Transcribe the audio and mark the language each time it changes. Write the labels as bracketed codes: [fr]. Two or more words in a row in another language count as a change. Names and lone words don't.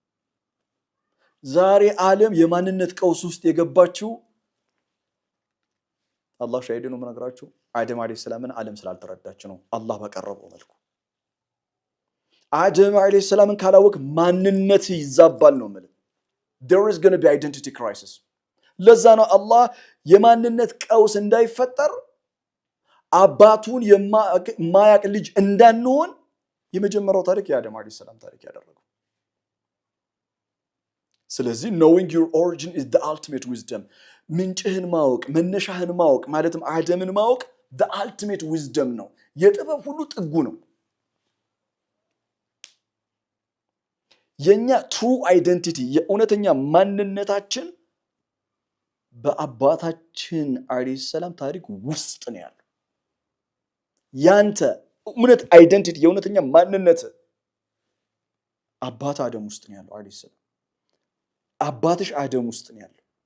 [am] ዛሬ ዓለም የማንነት ቀውስ ውስጥ የገባችው [ar] الله شهيد [am] ነው መነግራችሁ አደም [ar] عليه السلام [am] ዓለም ስላልተረዳች ነው አላህ በቀረበው መልኩ አደም [ar] عليه السلام [am] ካላወቅ ማንነት ይዛባል ነው ማለት [en] there is going to be identity crisis [am] ለዛ ነው አላህ የማንነት ቀውስ እንዳይፈጠር አባቱን የማያቅ ልጅ እንዳንሆን የመጀመሪያው ታሪክ የአደም [ar] عليه السلام [am] ታሪክ ያደረገው ስለዚህ [en] knowing your origin is the ultimate wisdom [am] ምንጭህን ማወቅ መነሻህን ማወቅ ማለትም አደምን ማወቅ [en] the ultimate wisdom [am] ነው የጥበብ ሁሉ ጥጉ ነው የኛ [en] true identity [am] የእውነተኛ ማንነታችን በአባታችን [ar] عليه السلام [am] ታሪክ ውስጥ ነው ያለው ያንተ እውነት አይደንቲቲ የእውነተኛ ማንነት አባት አደም ውስጥ ነው ያለው [ar] عليه السلام [am] አባትሽ አደም ውስጥ ነው ያለው